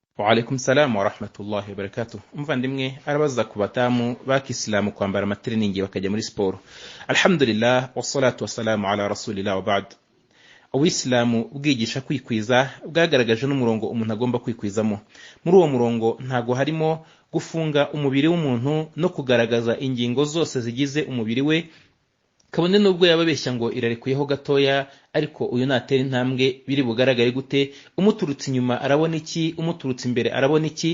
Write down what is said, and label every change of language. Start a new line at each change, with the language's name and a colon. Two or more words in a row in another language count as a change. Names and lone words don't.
Arabic: وعليكم السلام ورحمة الله وبركاته.
Kinyarwanda: Umuvandimwe arabaza ku batamu bakisilamu kwambara amateriningi bakajya muri siporo.
Arabic: الحمد لله والصلاة والسلام على رسول الله وبعد.
Kinyarwanda: Uwisilamu bwigisha kwikwiza bwagaragaje n'umurongo umuntu agomba kwikwizamo. Muri uwo murongo ntago harimo gufunga umubiri w'umuntu no kugaragaza ingingo zose zigize umubiri we, kabone nubwo yababeshya ngo irarekuyeho gatoya, ariko uyu natera intambwe biri bugaragare gute, umuturutse inyuma arabona iki, umuturutse imbere arabona iki.